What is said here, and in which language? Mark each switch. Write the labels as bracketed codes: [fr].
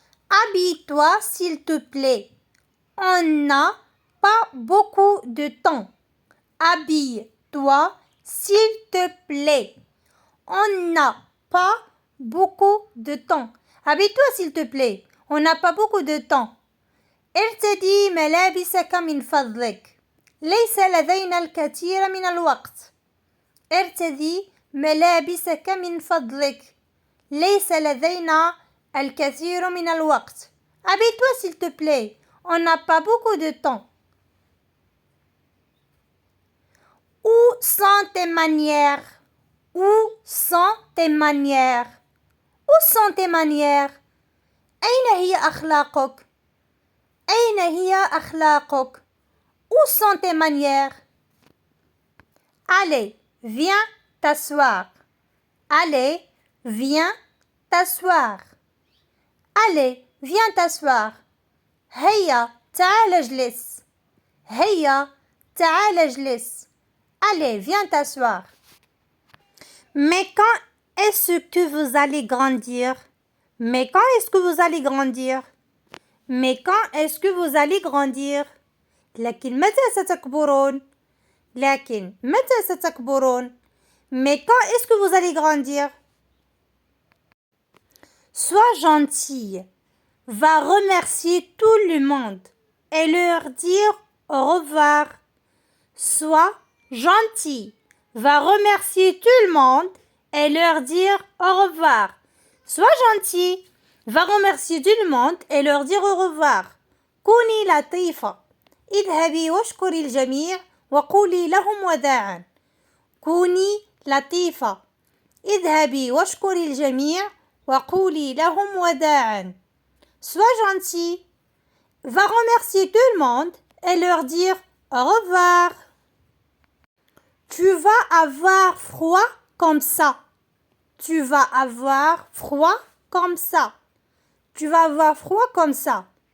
[fr] Habille-toi s'il te plaît. On n'a pas beaucoup de temps. Habille-toi s'il te plaît. On n'a pas beaucoup de temps. Habille-toi s'il te plaît. On n'a pas beaucoup de temps. [ar] ارتدي ملابسك من فضلك. ليس لدينا الكثير من الوقت. ارتدي ملابسك من فضلك. ليس لدينا الكثير من الوقت. [fr] Habille-toi s'il te plaît. On n'a pas beaucoup de temps. Où sont tes manières? Où sont tes manières? Où sont tes manières? [ar] أين هي أخلاقك؟ أين هي أخلاقك؟ [fr] Où sont tes manières? Allez, viens t'asseoir. Allez, viens t'asseoir. Allez, viens t'asseoir. [ar] هيا تعال اجلس. هيا تعال اجلس. [fr] Allez, viens t'asseoir. Mais quand est-ce que vous allez grandir? Mais quand est-ce que vous allez grandir? Mais quand est-ce que vous allez grandir? [ar] لكن متى ستكبرون؟ لكن متى ستكبرون؟ [fr] Mais quand est-ce que vous allez grandir? Sois gentille. Va remercier tout le monde et leur dire au revoir. Sois gentil. Va remercier tout le monde et leur dire au revoir. Sois gentil. Va remercier tout le monde et leur dire au revoir. [ar] كوني لطيفة. اذهبي واشكري الجميع وقولي لهم وداعا. كوني لطيفة. اذهبي واشكري الجميع وقولي لهم وداعا. [fr] Sois gentil. Va remercier tout le monde et leur dire au revoir. Tu vas avoir froid comme ça. Tu vas avoir froid comme ça. Tu vas avoir froid comme ça.